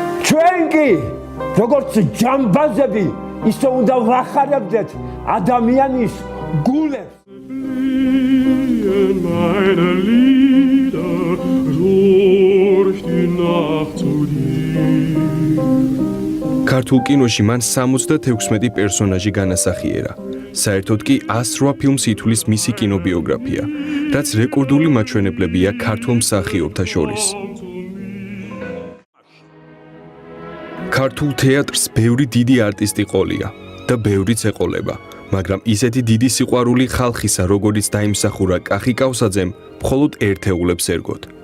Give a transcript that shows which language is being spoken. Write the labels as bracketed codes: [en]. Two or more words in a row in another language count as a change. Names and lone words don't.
[ka] ჩვენ კი როგორც ჯამბაზები ისე უნდა ვახარებდეთ ადამიანის გულებს. [de] Meine Lieder durch die Nacht zu dir. [ka] ქართულ კინოში მან 76 პერსონაჟი განასახიერა. საერთოდ კი 108 ფილმს ითვლის მისი კინობიოგრაფია, რაც რეკორდული მაჩვენებლებია ქართულ მსახიობთა შორის. ქართულ თეატრს ბევრი დიდი არტისტი ყოლია და ბევრიც ეყოლება, მაგრამ ისეთი დიდი სიყვარული ხალხისა, როგორიც დაიმსახურა კახი კავსაძემ, მხოლოდ ერთეულებს ერგოთ.